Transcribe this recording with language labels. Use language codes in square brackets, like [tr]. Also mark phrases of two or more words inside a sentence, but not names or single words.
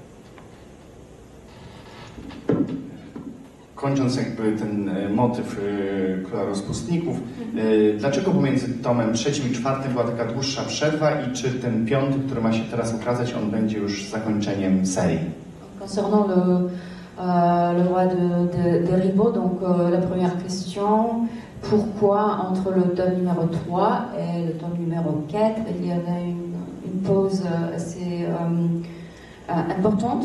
[pl] Kończąc jakby ten motyw Króla Rozpustników, dlaczego pomiędzy tomem 3 i 4 była taka dłuższa przerwa i czy ten 5, który ma się teraz ukazać, on będzie już zakończeniem serii? [fr] Concernant le roi de Ribot, donc la première question, pourquoi entre le tome numéro 3 et le tome numéro 4, il y avait une pause assez importante.